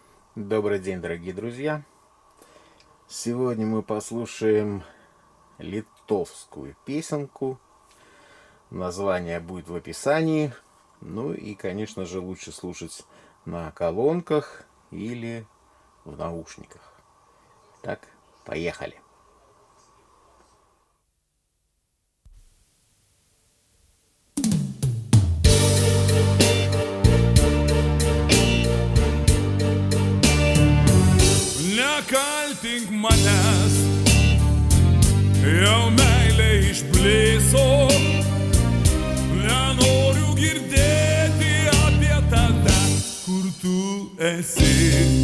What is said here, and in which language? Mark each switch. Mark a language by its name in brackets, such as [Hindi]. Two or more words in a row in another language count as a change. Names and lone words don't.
[Russian] Добрый день, дорогие друзья! Сегодня мы послушаем литовскую песенку. Название будет в описании. Ну и, конечно же, лучше слушать на колонках или в наушниках. Так, поехали! [Lithuanian] Nekaltink manęs, jau meilė išblėso, nenoriu girdėti apie tave, kur tu esi.